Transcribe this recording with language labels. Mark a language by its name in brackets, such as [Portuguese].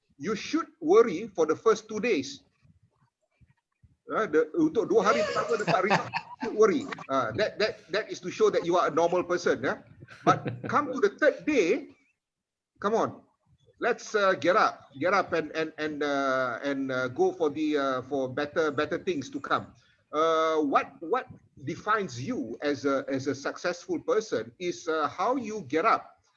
[English] You should worry for the first 2 days. [Malay] Untuk 2 hari pertama dapat result, [English] should worry. That is to show that you are a normal person. But come to the 3rd day, come on. Let's get up and go for for better things to come. What defines you as a successful person is how you get up.